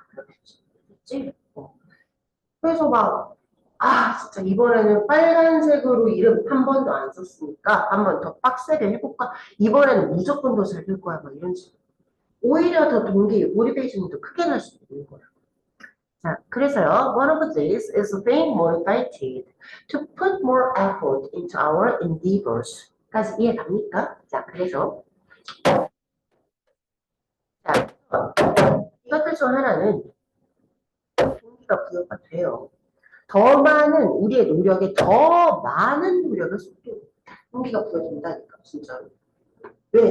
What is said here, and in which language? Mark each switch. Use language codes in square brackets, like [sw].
[ko] 그렇겠지? 그래서 막 진짜 이번에는 빨간색으로 이름 한 번도 안 썼으니까 한 번 더 빡세게 해볼까? 이번에는 무조건 더 잘 될 거야. 막 이런 식으로. 오히려 더 동기, 모티베이션이 더 크게 날 수도 있는 거야. 자, 그래서요. [en] One of these is being motivated to put more effort into our endeavors. [ko] 까지 이해 갑니까? 자, 그래서 자, 이것들 중 하나는 동기가 부여가 돼요. 더 많은 우리의 노력에 더 많은 노력을 쏟고 동기가 부여된다니까 진짜로. 왜?